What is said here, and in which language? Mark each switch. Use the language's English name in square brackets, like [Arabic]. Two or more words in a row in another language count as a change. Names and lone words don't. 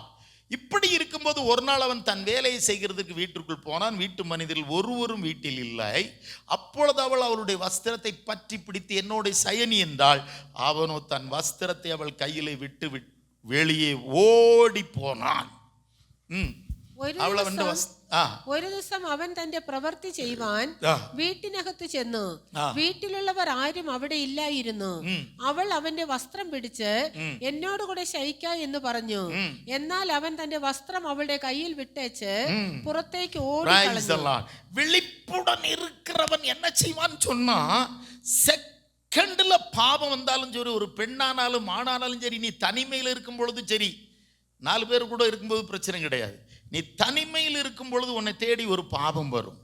[Tamil] இப்படி இருக்கும்போது ஒரு நாள் அவன் தன் வேலையை செய்கிறதுக்கு வீட்டிற்குள் போனான். வீட்டு மனிதர்கள் ஒருவரும் வீட்டில் இல்லை. அப்பொழுது அவள் அவளுடைய வஸ்திரத்தை பற்றி பிடித்து, என்னோட சயனி என்றாள். அவனோ தன் வஸ்திரத்தை அவள் கையிலே விட்டு வெளியே ஓடி போனான். [Malayalam] ഒരു ദിവസം അവൻ തന്റെ പ്രവൃത്തി ചെയ്യുവാൻ വീട്ടിനകത്ത് ചെന്നു. വീട്ടിലുള്ളവർ ആരും അവിടെ ഇല്ലായിരുന്നു. അവൾ അവന്റെ വസ്ത്രം പിടിച്ച് എന്നോട് കൂടെ ശയിക്ക എന്ന് പറഞ്ഞു. എന്നാൽ അവൻ തന്റെ വസ്ത്രം അവളുടെ കയ്യിൽ വിട്ടേച്ച് പുറത്തേക്ക് ഓടി കളഞ്ഞു. [Tamil] விழிப்புடன் இருக்கிறவன் என்ன செய்வான்னு சொன்னா, செகண்ட்ல பாவம் வந்தாலும் சரி, ஒரு பெண்ணானாலும் ஆணானாலும் சரி, நீ தனிமையில் இருக்கும் பொழுது சரி, 4 பேர் கூட இருக்கும்போது பிரச்சனை கிடையாது. நீ தனிமையில் இருக்கும் பொழுது உன்னை தேடி ஒரு பாவம் வரும்.